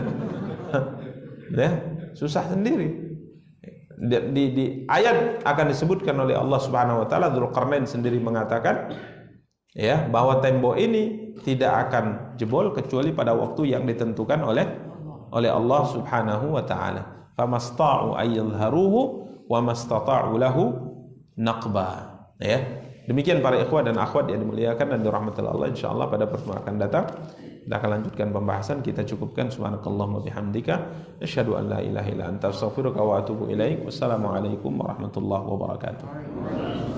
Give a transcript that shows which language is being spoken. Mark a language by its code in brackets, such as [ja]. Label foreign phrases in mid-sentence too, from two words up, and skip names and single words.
[id] Ya, susah sendiri. Di ayat akan disebutkan oleh Allah [ar] سبحانه وتعالى, [id] Dzulqarnain sendiri mengatakan ya bahwa tembok ini tidak akan jebol kecuali pada waktu yang ditentukan oleh Allah [ar] سبحانه وتعالى. فما اسطاعوا أن يظهروه وما استطاعوا له نقبا. [id] Ya. Demikian para ikhwah dan akhwat yang dimuliakan dan dirahmati Allah, insyaallah pada pertemuan akan datang kita akan lanjutkan pembahasan. Kita cukupkan. [ar] سبحانك اللهم وبحمدك أشهد أن لا إله إلا أنت أستغفرك وأتوب إليك. والسلام عليكم ورحمة الله وبركاته.